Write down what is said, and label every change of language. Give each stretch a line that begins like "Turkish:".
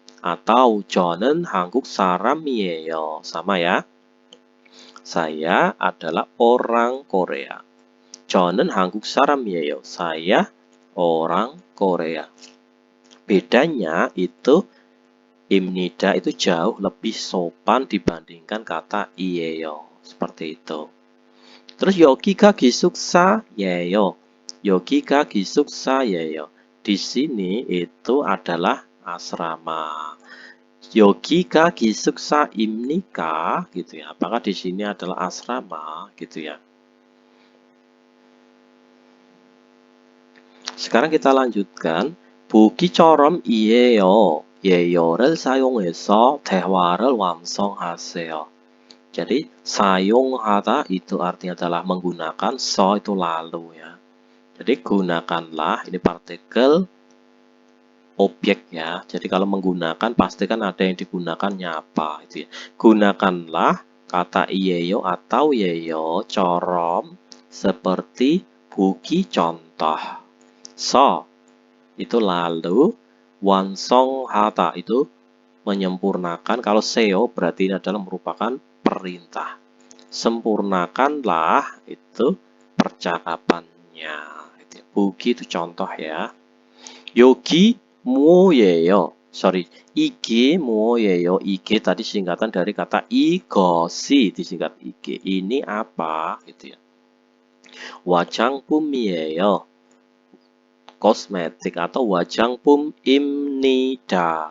Korean: Atau 저는 한국 사람이에요.
Indonesian: Sama ya. Saya adalah orang Korea.
Korean: 저는 한국 사람이에요.
Indonesian: Saya orang Korea. Bedanya itu imnida itu jauh lebih sopan dibandingkan kata iyeyo, seperti itu.
Korean: Terus yogi가 기숙사예요. yogi가 기숙사예요.
Indonesian: Di sini itu adalah asrama.
Korean: yogi가 기숙사입니까?
Indonesian: gitu ya. Apakah di sini adalah asrama gitu ya. Sekarang kita lanjutkan.
Korean: 보기처럼 이에요. 예요를 사용해서 대화를 완성하세요.
Indonesian: Jadi 사용하다 itu artinya adalah menggunakan, so itu lalu ya. Jadi gunakanlah, ini partikel objek ya. Jadi kalau menggunakan pasti kan ada yang digunakannya apa itu ya. Gunakanlah kata iyeyo atau yeyo corom seperti buki contoh. So itu lalu, 완성하다 itu menyempurnakan. Kalau seo berarti ini adalah merupakan perintah. Sempurnakanlah itu percakapannya. Buki itu contoh ya.
Korean: Yogi 뭐예요? Sorry, 이게 뭐예요?
Indonesian: 이게 tadi singkatan dari kata 이것이, disingkat 이게. Ini apa? Gitu ya.
Korean: 화장품이에요.
Indonesian: Kosmetik atau
Korean: 화장품입니다.